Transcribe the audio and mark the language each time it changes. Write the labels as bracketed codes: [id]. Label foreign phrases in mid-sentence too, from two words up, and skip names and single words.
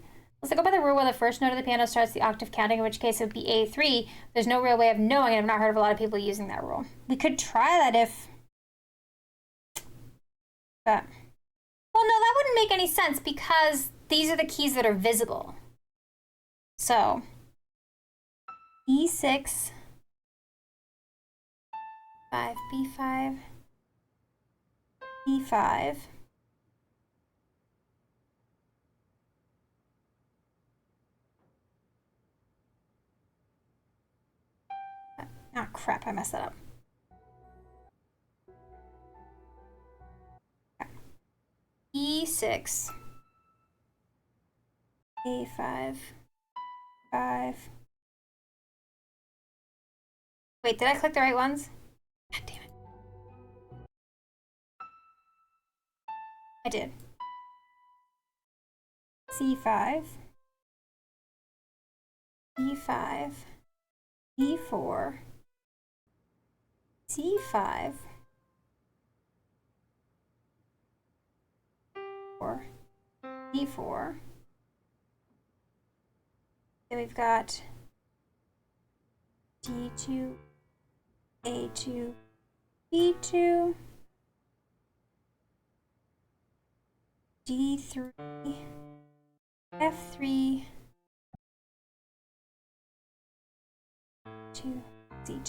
[en] Let's go by the rule where the first note of the piano starts the octave counting, in which case it would be A3. There's no real way of knowing it. I've not heard of a lot of people using that rule. We could try that if... But... Well, no, that wouldn't make any sense because these are the keys that are visible. So... E6... 5, B5... E5... Ah, crap, I messed that up. Okay. E6. A5. 5. Wait, did I click the right ones? God damn it. I did. C5. E5. E4. C5, 4, D4. Then we've got D2, A2, B2, D3, F3, 2, Z2.